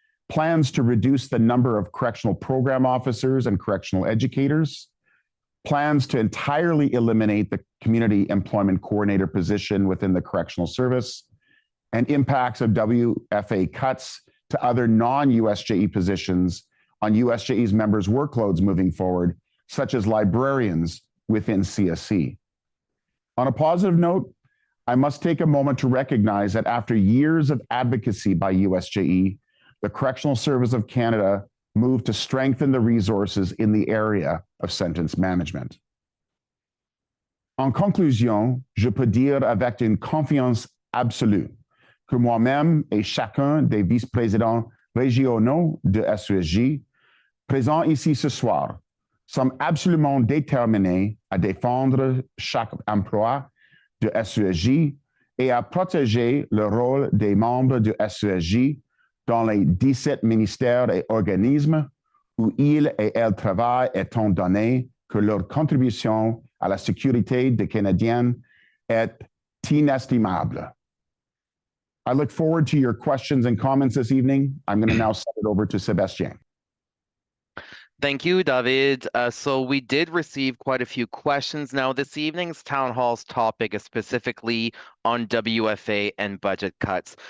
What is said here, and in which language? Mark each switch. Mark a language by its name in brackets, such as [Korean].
[English] plans to reduce the number of correctional program officers and correctional educators, plans to entirely eliminate the Community Employment Coordinator position within the Correctional Service, and impacts of WFA cuts to other non-USJE positions on USJE's members' workloads moving forward, such as librarians within CSC. On a positive note, I must take a moment to recognize that after years of advocacy by USJE, the Correctional Service of Canada moved to strengthen the resources in the area of sentence management. [French] En conclusion, je peux dire avec une confiance absolue que moi-même et chacun des vice-présidents régionaux de SESJ, présents ici ce soir, sommes absolument déterminés à défendre chaque emploi de SESJ et à protéger le rôle des membres de SESJ dans les 17 ministères et organismes où ils et elles travaillent, étant donné que leur contribution à la sécurité des Canadiens est inestimable. [English] I look forward to your questions and comments this evening. I'm going to now send it over to Sébastien. Thank you, David. So we did receive quite a few questions. Now, this evening's town hall's topic is specifically on WFA and budget cuts.